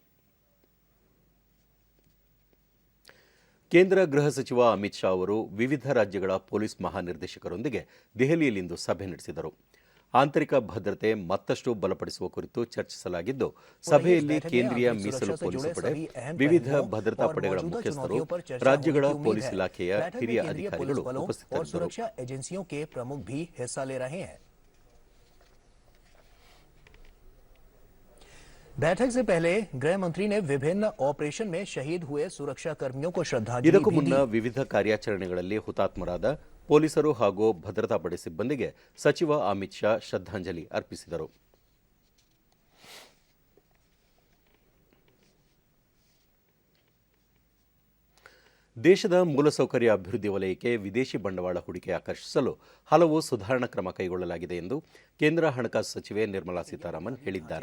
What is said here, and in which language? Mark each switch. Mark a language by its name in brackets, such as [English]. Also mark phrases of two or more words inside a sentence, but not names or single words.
[Kannada] ಕೇಂದ್ರ ಗೃಹ ಸಚಿವ ಅಮಿತ್ ಶಾ ಅವರು ವಿವಿಧ ರಾಜ್ಯಗಳ ಪೊಲೀಸ್ ಮಹಾನಿರ್ದೇಶಕರೊಂದಿಗೆ ದೆಹಲಿಯಲ್ಲಿಂದು ಸಭೆ ನಡೆಸಿದರು. ಆಂತರಿಕ ಭದ್ರತೆ ಮತ್ತಷ್ಟು ಬಲಪಡಿಸುವ ಕುರಿತು ಚರ್ಚಿಸಲಾಗಿದ್ದು, ಸಭೆಯಲ್ಲಿ ಕೇಂದ್ರೀಯ ಮೀಸಲು ಪೊಲೀಸ್ ಪಡೆ, ವಿವಿಧ ಭದ್ರತಾ ಪಡೆಗಳ ಮುಖ್ಯಸ್ಥರು, ರಾಜ್ಯಗಳ ಪೊಲೀಸ್ ಇಲಾಖೆಯ ಹಿರಿಯ ಅಧಿಕಾರಿಗಳು ಉಪಸ್ಥಿತರಿದ್ದರು. [Hindi] बैठक से पहले गृह मंत्री ने विभिन्न ऑपरेशन में शहीद हुए सुरक्षा कर्मियों को श्रद्धांजलि [Kannada] ಇದಕ್ಕೂ [Hindi] भी [Kannada] ಮುನ್ನ [Hindi] दी। [Kannada] ವಿವಿಧ ಕಾರ್ಯಾಚರಣೆಗಳಲ್ಲಿ ಹುತಾತ್ಮರಾದ ಪೊಲೀಸರು ಹಾಗೂ ಭದ್ರತಾ ಪಡೆ ಸಿಬ್ಬಂದಿಗೆ ಸಚಿವ ಅಮಿತ್ ಶಾ ಶ್ರದ್ಧಾಂಜಲಿ ಅರ್ಪಿಸಿದರು. ದೇಶದ ಮೂಲಸೌಕರ್ಯ ಅಭಿವೃದ್ಧಿ ವಲಯಕ್ಕೆ ವಿದೇಶಿ ಬಂಡವಾಳ ಹೂಡಿಕೆ ಆಕರ್ಷಿಸಲು ಹಲವು ಸುಧಾರಣಾ ಕ್ರಮ ಕೈಗೊಳ್ಳಲಾಗಿದೆ ಎಂದು ಕೇಂದ್ರ ಹಣಕಾಸು ಸಚಿವೆ ನಿರ್ಮಲಾ ಸೀತಾರಾಮನ್ ಹೇಳಿದ್ದಾರೆ.